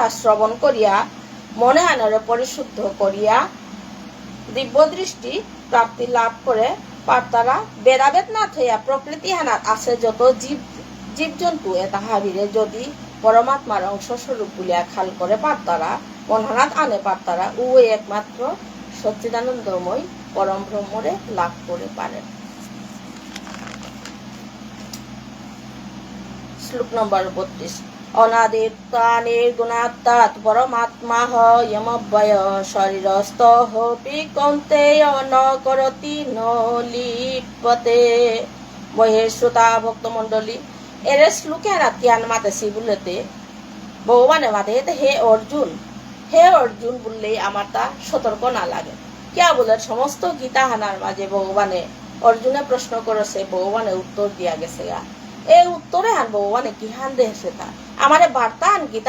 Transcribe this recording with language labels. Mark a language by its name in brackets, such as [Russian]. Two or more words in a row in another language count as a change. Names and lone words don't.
[Sylheti] শ্রবণ করিয়া মনে আনরে পরিশুদ্ধ করিয়া দিব্য দৃষ্টি প্রাপ্তি লাভ করে পারতারা বেদাবেদ না থইয়া প্রকৃতি হানাত আছে যত জীবজন্তু এটা হাবিরে যদি পরমাত্মার অংশস্বরূপ বলিয়া খাল করে পারতারা মনহানাত আনে পারতারা ওই একমাত্র সচ্চিদানন্দময় পরম ব্রহ্মরে লাভ করে পারে। শ্লোক নম্বর [Sanskrit] 32 অনাদিত্বা নির্গুণাত্মাৎ পরমাত্মা যমব্যয় শরীরস্থ কৌন্তেয় ন করতি ন লিপ্যতে। [Sylheti] বহিঃশ্রোতা ভক্তমণ্ডলী এর শ্লোকে জ্ঞান মাতেছি বলতে ভগবানে মাতে হে অর্জুন বললেই আমার তা সতর্ক না লাগে কিয়া বলে সমস্ত গীতা হানার মাঝে ভগবানে অর্জুনে প্রশ্ন করেছে ভগবানে উত্তর দিয়া গেছে এই উত্তরে হান ভগবানে কিহান দেহেছে তা আমারে বার্তা হান গীতা